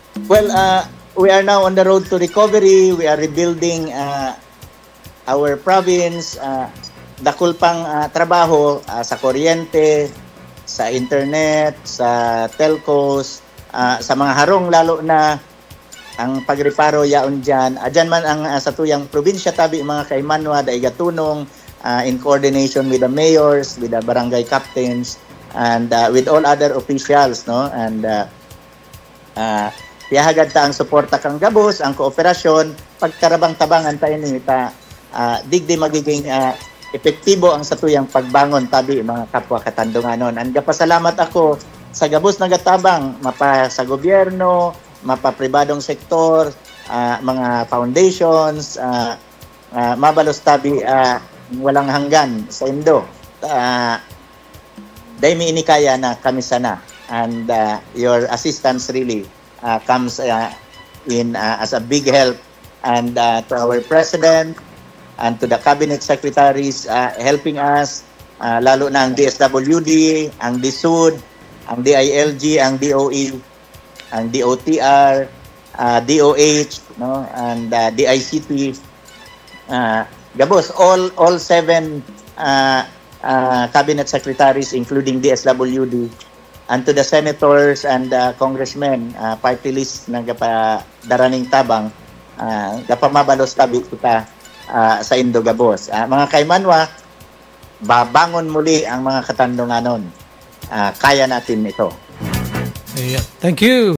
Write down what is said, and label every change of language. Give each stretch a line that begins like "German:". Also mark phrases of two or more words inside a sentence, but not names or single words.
English: Well, we are now on the road to recovery. We are rebuilding our province.
Bikol: Dakul pang trabaho sa kuryente, sa internet, sa telcos, sa mga harong, lalo na ang pagreparo yaon dyan. Dyan man ang sa tuyang probinsya tabi mga kaimanwa da igatunong
English: in coordination with the mayors, with the barangay captains, and with all other officials,
Bikol: no? And piyahagad ta ang suporta kang gabos, ang kooperasyon, pagkarabang-tabangan tayo nita, digdi magiging epektibo ang satuyang pagbangon tabi mga kapwa katandunganon. And gapasalamat ako sa gabos na gatabang, mapa sa gobyerno, mapa pribadong sektor, mga foundations, mabalos tabi
Filipino: walang hanggan
Bikol: sa Indo. Dahil may inikaya na kami sana.
English: And your assistance really comes in as a big help, and to our president and to the cabinet secretaries helping us,
Bikol: lalo na ang DSWD, ang DSUD, ang DILG, ang DOE, ang DOTR, DOH, no, and DICT. Gabos,
English: all 7 cabinet secretaries, including DSWD, and to the senators and congressmen, party list
Bikol: na daraning tabang, gapamabalos tabi kita sa Indo, Gabos. Mga kaimanwa, babangon muli ang mga katandunganon.
Filipino: Kaya natin ito.
English: Yeah. Thank you.